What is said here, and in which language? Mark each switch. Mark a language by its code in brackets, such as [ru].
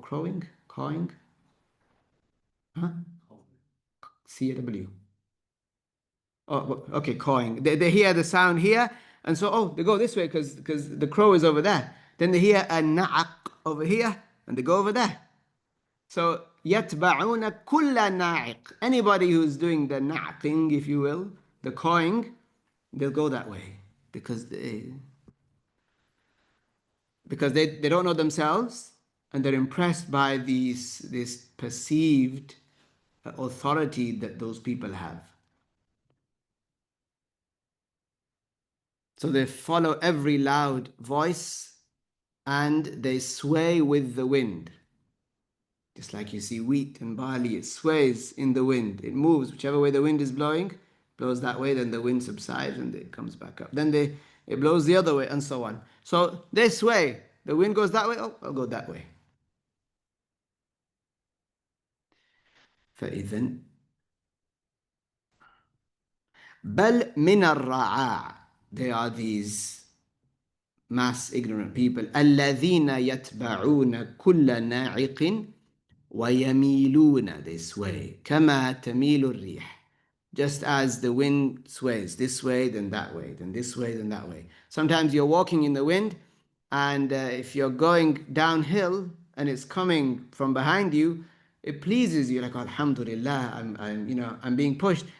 [en] Crowing? Cawing? Huh? C-A-W. Oh, okay, cawing. They hear the sound here, and so, they go this way because the crow is over there. Then they hear a na'aq over here, and they go over there. So [ar] يتبعون كل ناعق. [en] Anybody who's doing the na'qing, if you will, the cawing, they'll go that way because they don't know themselves and they're impressed by this perceived authority that those people have. So they follow every loud voice and they sway with the wind. Just like you see wheat and barley, it sways in the wind. It moves whichever way the wind is blowing, blows that way, then the wind subsides and it comes back up. Then it blows the other way and so on. So they sway. The wind goes that way, oh, I'll go that way. [ar] فإذن بل من الرعاع. [en] They are these mass ignorant people. [ar] الذين يتبعون كل ناعق ويميلون. [en] They sway. [ar] كما تميل الريح. [en] Just as the wind sways this way, then that way, then this way, then that way. Sometimes you're walking in the wind, and if you're going downhill and it's coming from behind you, it pleases you, like Alhamdulillah, I'm being pushed.